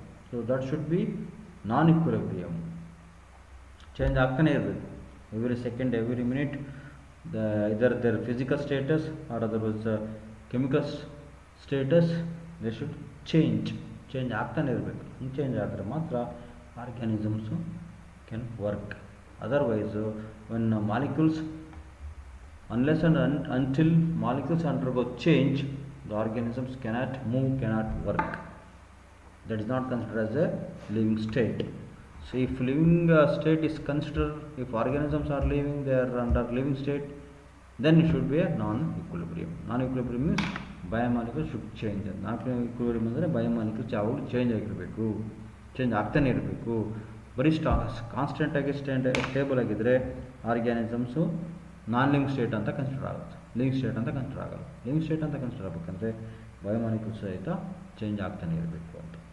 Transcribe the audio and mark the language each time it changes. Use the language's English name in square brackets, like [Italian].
[English] So that should be non equilibrium. [Kannada] Change ಆಗ್ತಾನೆ ಇರಬೇಕು [English] Every second, every minute. Either their physical status or otherwise chemical status they should [Kannada] change ಆಗ್ತಾನೆ ಇರಬೇಕು. ಹಿಂಗೆ change ಆದರೆ ಮಾತ್ರ organisms [English] Can work. Otherwise when molecules, unless and until molecules undergo change, the organisms cannot move, cannot work. That is not considered as a living state. So if living state is considered, if organisms are living, they are under living state, then it should be a non-equilibrium. Non-equilibrium means biomolecules should change. [Kannada] Non-equilibrium ಅಂದರೆ biomolecules ಯಾವಾಗಲೂ change ಆಗಿರಬೇಕು, change ಆಗ್ತಾನೆ ಇರಬೇಕು. ಬರೀ ಕಾನ್ಸ್ಟೆಂಟಾಗಿ stable ಆಗಿದ್ದರೆ organisms non living state ಅಂತ consider ಆಗುತ್ತೆ, living state ಅಂತ ಕನ್ಸಿಡರ್ ಆಗಲ್ಲ. ಲಿವಿಂಗ್ ಸ್ಟೇಟ್ ಅಂತ ಕನ್ಸಿಡರ್ ಆಗಬೇಕಂದ್ರೆ ಬಯೋಮಾಲಿಕ್ಯೂಲ್ಸ್ ಸಹಿತ ಚೇಂಜ್ ಆಗ್ತಾನೆ ಇರಬೇಕು ಅಂತ.